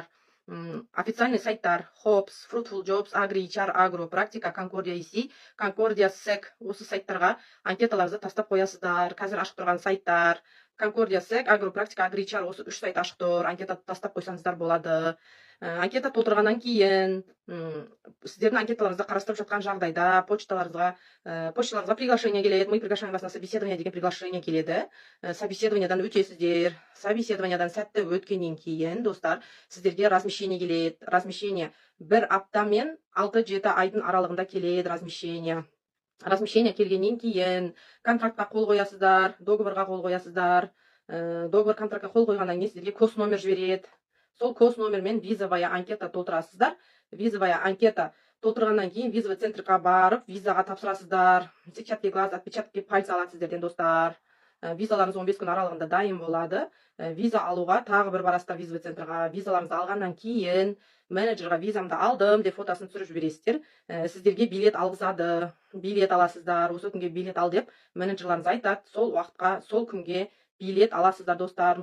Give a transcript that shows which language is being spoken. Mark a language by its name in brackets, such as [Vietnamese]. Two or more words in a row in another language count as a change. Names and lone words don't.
[Kazakh] Официальный сайттар Hops, Fruitful Jobs, Agri, HR, Agro, Practica, Concordia EC, Concordia SEC осы сайттарға анкеталарыңызды тастап қоясыздар. Қазір ашық тұрған сайттар Concordia SEC, Agro, Practica, Agri, HR осы үш сайт ашық тұр. Анкета тастап қойсаңыздар болады. Анкета толтырғаннан кейін сіздердің анкеталарыңызды қарастырып жатқан жағдайда почталарыңызға приглашение келеді. [Russian] Мы приглашаем вас на собеседование [Kazakh] деген приглашение келеді. Собеседованиядан өтесіздер. Собеседованиядан сәтті өткеннен кейін достар, сіздерге размещение келеді. Размещение 1 апта мен 6-7 айдың аралығында келеді размещение. Размещение келгеннен кейін контрактқа қол қоясыздар, договорға қол қоясыздар. Договор контрактқа қол қойғаннан кейін сіздерге кос номер жібереді. Сол кос номермен [Russian] визовая анкета [Kazakh] толтырасыздар. [Russian] Визовая анкета [Kazakh] толтырғаннан кейін [Russian] визовый центрға [Kazakh] барып, визаға тапсырасыздар. [Russian] Сетчатки глаз, отпечатки пальца [Kazakh] алады сіздерден достар. Визаларыңыз 15 күн аралығында дайын болады. Виза алуға тағы бір барасыздар [Russian] визовый центрға. [Kazakh] Визаларыңызды алғаннан кейін менеджерға визамды алдым деп фотосын түсіріп жібересіздер. Сіздерге билет алғызады. Билет аласыздар. Осы күнге билет ал деп менеджерларыңыз айтады. Сол уақытқа, сол күнге билет аласыздар достар.